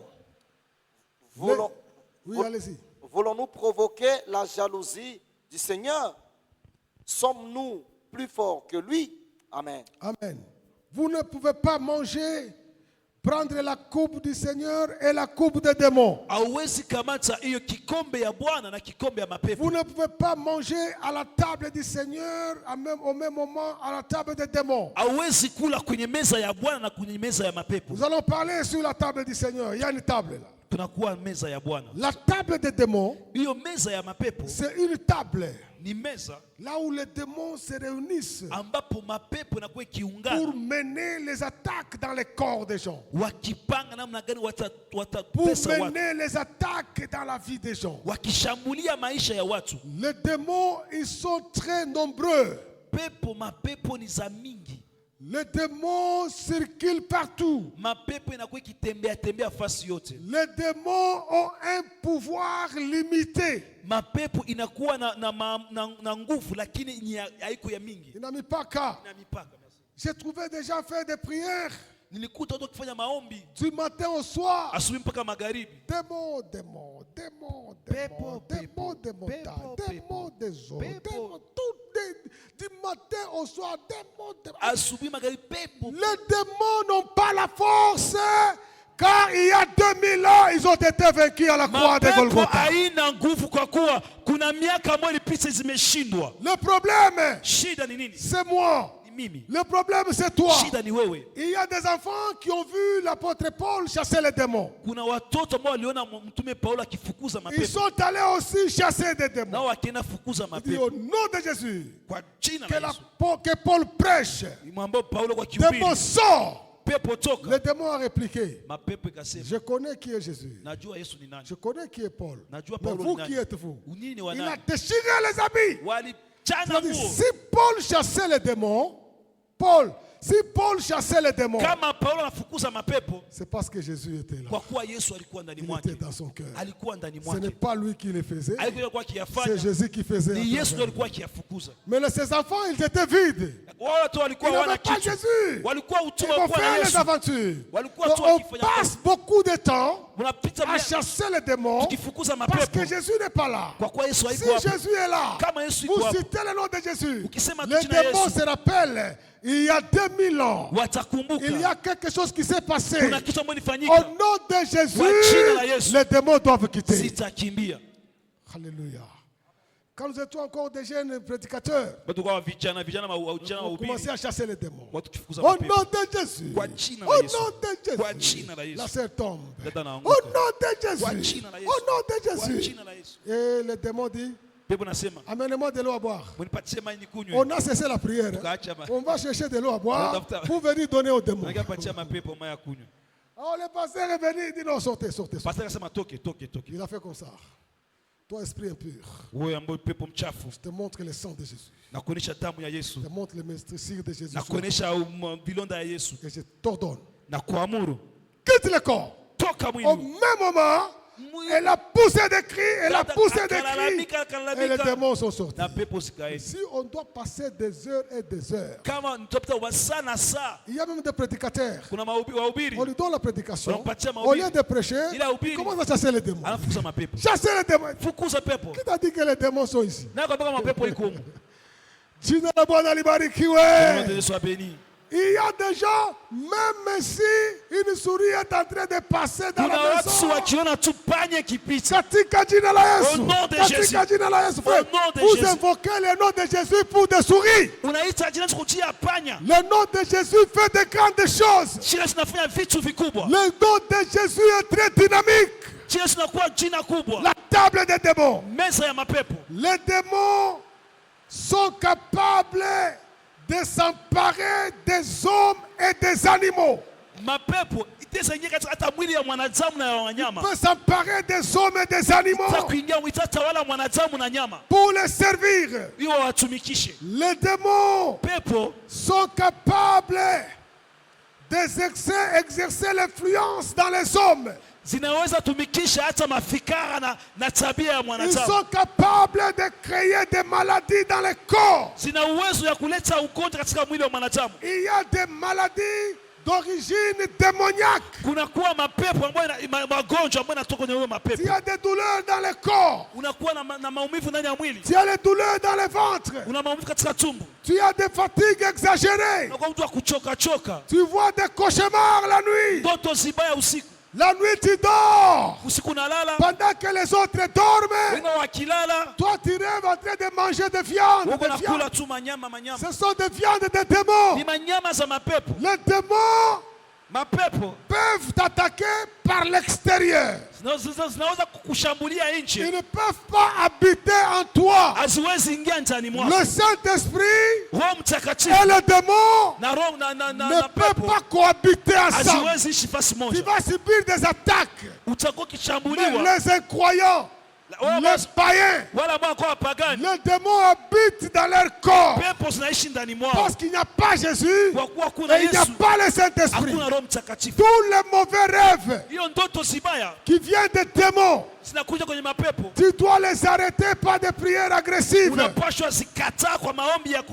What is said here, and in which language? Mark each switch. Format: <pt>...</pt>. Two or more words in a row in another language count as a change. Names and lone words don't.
<fr>Voulons- Oui, vou- allez-y. Voulons-nous provoquer la jalousie du Seigneur? Sommes-nous plus forts que lui? Amen. Amen. Vous ne pouvez pas manger, prendre la coupe du Seigneur et la coupe des démons.</fr> <sw>Hauwezi kamata hiyo kikombe ya Bwana na kikombe ya mapepo.</sw> <fr>Vous ne pouvez pas manger à la table du Seigneur au même moment à la table des démons.</fr> <sw>Hauwezi kula kwenye meza ya Bwana na kwenye meza ya mapepo.</sw> <fr>Nous allons parler sur la table du Seigneur. Il y a une table là.</fr> <sw>Tunakuwa meza ya Bwana.</sw> <fr>La table des démons,</fr> <sw>Hiyo meza ya mapepo</sw> <fr>c'est une table</fr> <sw>ni meza</sw> <fr>là où les démons se réunissent</fr> <sw>ambapo mapepo inakuwa</sw> <fr>pour</fr> <sw>ikiungana</sw> <fr>mener les attaques dans les corps des gens.</fr> <sw>wakipanga namna gani</sw> <fr>Pour</fr> <sw>watatesa watu,</sw> <fr>mener les attaques dans la vie des gens.</fr> <sw>wakishambulia maisha ya watu.</sw> <fr>Les démons, ils sont très nombreux.</fr> <sw>Mapepo ni za mingi.</sw> <fr>Les démons circulent partout.</fr> <sw>Mapepo inakuwa ikitembea fasi yote.</sw> <fr>Les démons ont un pouvoir limité.</fr> <sw>Mapepo inakuwa na nguvu lakini ni haiko ya mingi.</sw> <fr>Il n'a mis pas qu'à.</fr> <sw>Ina mipaka.</sw> <fr>J'ai trouvé des gens faire des prières</fr> <sw>Nilikuta watu wakifanya maombi</sw> <fr>du matin au soir.</fr> <sw>asubuhi mpaka magharibi.</sw> <fr>Démons, démons, démons, démons, démons, démons, démons des eaux, démons, du matin au soir, démons, démons.</fr> <sw>Asubuhi magharibi pepo.</sw> <fr>Les démons n'ont pas la force, car il y a 2000 ans, ils ont été vaincus à la croix de</fr> <sw>Mapepo</sw> <fr>Golgotha.</fr> <sw>haina nguvu kwa kuwa kuna miaka ambayo ilipita zimeshindwa.</sw> <fr>Le problème,</fr> <sw>Shida ni nini?</sw> <fr>c'est moi.</fr> <sw>Ni mimi.</sw> <fr>Le problème, c'est toi.</fr> <sw>Shida ni wewe.</sw> <fr>Il y a des enfants qui ont vu l'apôtre Paul chasser les démons.</fr> <sw>Kuna watoto ambao waliona mtume Paulo akifukuza</sw> <fr>Ils</fr> <sw>mapepo.</sw> <fr>sont allés aussi chasser des démons.</fr> <sw>Nao akienda fukuza</sw> <fr>Il dit au</fr> <sw>mapepo.</sw> <fr>nom de Jésus</fr> <sw>Kwa jina</sw> <fr>que,</fr> <sw>la Yesu.</sw> <fr>que Paul prêche.</fr> <sw>Imwambia Paulo kwa kihubiri.</sw> <fr>Démon sort.</fr> <sw>Pepo toka.</sw> <fr>Le démon a répliqué.</fr> <sw>Mapepo ikasema.</sw> <fr>Je connais qui est Jésus.</fr> <sw>Najua Yesu ni nani.</sw> <fr>Je connais qui est Paul.</fr> <sw>Najua</sw> <fr>Mais</fr> <sw>Paulo</sw> <fr>vous</fr> <sw>ni</sw> <fr>qui</fr> <sw>nani.</sw> <fr>êtes-vous?</fr> <sw>Unini ni wa</sw> <fr>Il a</fr> <sw>nani?</sw> <fr>déchiré les habits.</fr> <sw>Walichana</sw> <fr>Il a dit,</fr> <sw>nguo.</sw> <fr>si Paul chassait les démons, si Paul chassait les démons,</fr> <sw>Kama Paulo anafukuza mapepo,</sw> <fr>c'est parce que Jésus était là.</fr> <sw>kwa kuwa Yesu alikuwa ndani</sw> <fr>Il</fr> <sw>mwake.</sw> <fr>était dans son cœur.</fr> <sw>Alikuwa ndani</sw> <fr>Ce n'est</fr> <sw>mwake.</sw> <fr>pas lui qui le faisait,</fr> <sw>Alikuwa</sw> <fr>c'est</fr> <sw>akiyafanya.</sw> <fr>Jésus qui faisait.</fr> <sw>Ni</sw> <fr>à</fr> <sw>Yesu</sw> <fr>travers</fr> <sw>ndiye</sw> <fr>lui.</fr> <sw>alikuwa akiyafukuza.</sw> <fr>Mais ses enfants, ils étaient vides.</fr> <sw>Wao watu walikuwa</sw> <fr>Ils</fr> <sw>wana</sw> <fr>n'avaient pas</fr> <sw>kitu.</sw> <fr>Jésus.</fr> <sw>Walikuwa</sw> <fr>Ils</fr> <sw>utume</sw> <fr>vont</fr> <sw>kwa</sw> <fr>faire les</fr> <sw>Yesu.</sw> <fr>aventures.</fr> <sw>Walikuwa</sw> <fr>Donc, tu on</fr> <sw>wakifanya</sw> <fr>passe beaucoup de temps</fr> <sw>unapita</sw> <fr>à chasser les démons</fr> <sw>tukifukuza</sw> <fr>parce</fr> <sw>mapepo</sw> <fr>que Jésus n'est pas là.</fr> <sw>kwa kuwa Yesu</sw> <fr>Si</fr> <sw>haiko hapo.</sw> <fr>Jésus est là,</fr> <sw>Kama Yesu iko</sw> <fr>vous</fr> <sw>hapo,</sw> <fr>citez le nom de Jésus.</fr> <sw>ukisema</sw> <fr>Les</fr> <sw>jina</sw> <fr>démons</fr> <sw>Yesu</sw> <fr>se rappellent, il y a 2000 ans,</fr> <sw>watakumbuka.</sw> <fr>il y a quelque chose qui s'est passé.</fr> <sw>Kuna kitu ambacho</sw> <fr>Au</fr> <sw>ilifanyika.</sw> <fr>nom de Jésus,</fr> <sw>Kwa jina la Yesu.</sw> <fr>les démons doivent quitter.</fr> <sw>Sitakimbia.</sw> <fr>Alléluia. Quand nous étions encore des jeunes prédicateurs,</fr> <sw>Watu kwa vijana wa</sw> <fr>on commençait à chasser les démons.</fr> <sw>watu kifukuza</sw> <fr>Au</fr> <sw>mapepo.</sw> <fr>nom de Jésus.</fr> <sw>Kwa jina</sw> <fr>Au</fr> <sw>la</sw> <fr>nom</fr> <sw>Yesu.</sw> <fr>de</fr> <sw>Kwa</sw> <fr>Jésus.</fr> <sw>jina la Yesu.</sw> <fr>La sœur tombe.</fr> <sw>Dada</sw> <fr>Au</fr> <sw>anaanguka.</sw> <fr>nom de</fr> <sw>Kwa</sw> <fr>Jésus.</fr> <sw>jina la Yesu.</sw> <fr>Au nom de</fr> <sw>Kwa</sw> <fr>Jésus.</fr> <sw>jina la Yesu.</sw> <fr>Et le démon dit,</fr> <sw>Pepo nasema,</sw> <fr>amenez-moi de l'eau à boire.</fr> <sw>"Mnipatie maji nikunywe."</sw> <fr>On a cessé la prière.</fr> <sw>Tukaacha ma-</sw> <fr>On va chercher de l'eau à boire</fr> <sw>Tafuta-</sw> <fr>pour venir donner aux démons.</fr> <sw>Nikapatia mapepo maji ya kunywa.</sw> <fr>Alors le pasteur est venu, il dit non, sortez, sortez, sortez.</fr> <sw>Pastor akasema toke.</sw> <fr>Il a fait comme ça. Toi, esprit impur,</fr> <sw>Wewe ambaye pepo mchafu,</sw> <fr>je te montre le sang de Jésus.</fr> <sw>na kuonesha damu ya Yesu,</sw> <fr>Je te montre le meurtrissure de Jésus.</fr> <sw>na kuonesha vilonda ya Yesu,</sw> <fr>Et je t'ordonne.</fr> <sw>na kuamuru</sw> <fr>Quitte le corps.</fr> <sw>toka</sw> <fr>Au</fr> <sw>mwili.</sw> <fr>même moment, elle a poussé des cris, elle a poussé des cris. Et les démons sont sortis.</fr> <sw>Na pepo zikaenda.</sw> <fr>Si on doit passer des heures et des heures,</fr> <sw>Kama nitapita saa na saa,</sw> <fr>il y a même des prédicateurs.</fr> <sw>kuna wahubiri</sw> <fr>On lui donne la prédication.</fr> <sw>Wanampatia</sw> <fr>Au</fr> <sw>mahubiri.</sw> <fr>lieu de prêcher, Il a oublié. il commence à chasser les démons.</fr> <sw>anafukuza mapepo.</sw> <fr>Chasser les démons.</fr> <sw>Fukuza pepo.</sw> <fr>Qui t'a dit que les démons sont ici?</fr> <sw>Na kwamba mapepo iko huko. Jina la Bwana libarikiwe. Yesu abeni.</sw> <fr>Il y a des gens, même si une souris est en train de passer dans</fr> <sw>Kuna</sw> <fr>la</fr> <sw>watu</sw> <fr>maison,</fr> <sw>wakiona tu panya kipita. katika jina la Yesu,</sw> <fr>Au nom de</fr> <sw>katika</sw> <fr>Jésus.</fr> <sw>jina la Yesu, frère,</sw> <fr>Au nom de vous Jésus. invoquez le nom de Jésus pour des souris.</fr> <sw>Unaita jina kutia panya.</sw> <fr>Le nom de Jésus fait de grandes choses.</fr> <sw>Jina linafanya vitu vikubwa.</sw> <fr>Le nom de Jésus est très dynamique.</fr> <sw>Jina linakuwa jina kubwa.</sw> <fr>La table des démons.</fr> <sw>Meza ya mapepo.</sw> <fr>Les démons sont capables de s'emparer des hommes et des animaux.</fr> <sw>Mapepo itaweza ingia katika hata mwili ya mwanadamu na ya wanyama.</sw> <fr>Peut s'emparer des hommes et des animaux</fr> <sw>Itaweza kuingia itatawala mwanadamu na nyama.</sw> <fr>pour les servir.</fr> <sw>Hiyo watumikishe.</sw> <fr>Les démons</fr> <sw>Pepo</sw> <fr>sont capables d'exercer l'influence dans les hommes.</fr> <sw>zinaweza tumikisha hata mafikara na tabia ya</sw> <fr>Ils</fr> <sw>mwanadamu.</sw> <fr>sont capables de créer des maladies dans les corps.</fr> <sw>Zina uwezo ya kuleta ugonjwa katika mwili wa mwanadamu.</sw> <fr>Il y a des maladies d'origine démoniaque.</fr> <sw>Kunakuwa mapepo ambayo magonjwa ambayo yanatoka kwenye</sw> <fr>Il</fr> <sw>mapepo.</sw> <fr>y a des douleurs dans le corps.</fr> <sw>Unakuwa na maumivu ndani ya mwili.</sw> <fr>Tu as les douleurs dans le ventre.</fr> <sw>Una maumivu katika tumbo.</sw> <fr>Tu as des fatigues exagérées.</fr> <sw>Unakuwa mtu wa kuchoka.</sw> <fr>Tu vois des cauchemars la nuit.</fr> <sw>Ndoto zibaya usiku.</sw> <fr>La nuit tu dors.</fr> <sw>Usiku unalala.</sw> <fr>Pendant que les autres dorment,</fr> <sw>Wengine wakilala.</sw> <fr>toi tu rêves en train de manger des viandes.</fr> <sw>Uko</sw> <fr>Des</fr> <sw>nakula</sw> <fr>viandes.</fr> <sw>tu manyama.</sw> <fr>Ce sont des viandes de démons.</fr> <sw>Ni manyama za mapepo.</sw> <fr>Les démons</fr> <sw>Mapepo</sw> <fr>peuvent t'attaquer par l'extérieur.</fr> <sw>zinaweza kukushambulia nje.</sw> <fr>Ils ne peuvent pas habiter en toi.</fr> <sw>Haziwezi ingia ndani mwako.</sw> <fr>Le Saint-Esprit</fr> <sw>Roho</sw> <fr>et</fr> <sw>Mtakatifu</sw> <fr>le démon</fr> <sw>na roho</sw> <fr>ne peuvent</fr> <sw>pepo</sw> <fr>pas cohabiter ensemble.</fr> <sw>haziwezi ishi fasi</sw> <fr>Tu</fr> <sw>moja.</sw> <fr>vas subir des attaques.</fr> <sw>Utakuwa</sw> <fr>Mais</fr> <sw>ukishambuliwa.</sw> <fr>les incroyants, les païens,</fr> <sw>Wala ambao kwa wapagani.</sw> <fr>les démons habitent dans leur corps.</fr> <sw>Pepo zinaishi ndani mwao.</sw> <fr>Parce qu'il n'y a pas Jésus</fr> <sw>Kwa kuwa kuna</sw> <fr>et il n'y a</fr> <sw>Yesu,</sw> <fr>pas le Saint-Esprit.</fr> <sw>hakuna Roho Mtakatifu.</sw> <fr>Tous les mauvais rêves</fr> <sw>Hiyo ndoto zibaya</sw> <fr>qui viennent des démons,</fr> <sw>zinakuja kwenye mapepo.</sw> <fr>tu dois les arrêter par des prières agressives.</fr> <sw>Unapashwa zikataa kwa maombi ya</sw>